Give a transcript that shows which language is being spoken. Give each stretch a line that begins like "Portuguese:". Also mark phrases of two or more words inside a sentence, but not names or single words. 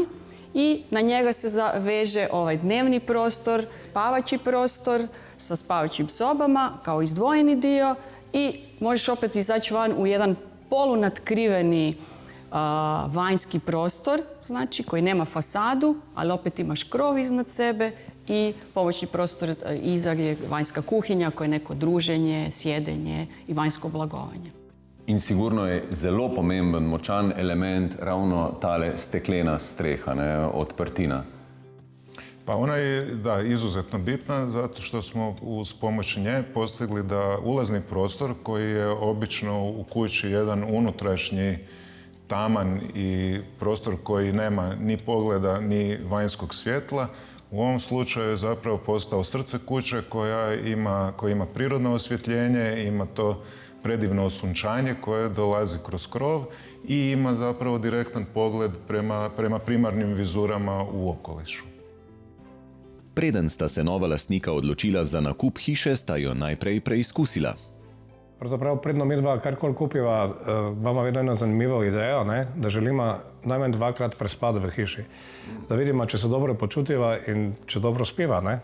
Croatian: I na njega se veže ovaj dnevni prostor, spavaći prostor sa spavaćim sobama kao izdvojeni dio i možeš opet izaći van u jedan polunatkriveni vanjski prostor, znači koji nema fasadu, ali opet imaš krov iznad sebe i pomoćni prostor iza je vanjska kuhinja koja je neko druženje, sjedenje i vanjsko blagovanje.
Slovenian: In sigurno je zelo pomemben, močan element ravno tale steklena streha, ne, odprtina.
Croatian: Pa ona je, da, izuzetno bitna zato što smo uz pomoć nje postigli da ulazni prostor koji je obično u kući jedan unutrašnji taman i prostor koji nema ni pogleda ni vanjskog svjetla, u ovom slučaju je zapravo postao srce kuće koja ima prirodno osvjetljenje, ima to predivno osunčanje koje dolazi kroz krov i ima zapravo direktan pogled prema primarnim vizurama u okolišu.
Slovenian: Preden sta se nova lastnika odločila za nakup hiše, sta jo najprej preizkusila. Pravzaprav predno midva karkoli kupiva, imamo vedno eno zanimivo idejo, ne? Da želimo najmanj 2-krat prespati v hiši. Da vidimo, če se dobro počutiva in če dobro spiva, ne?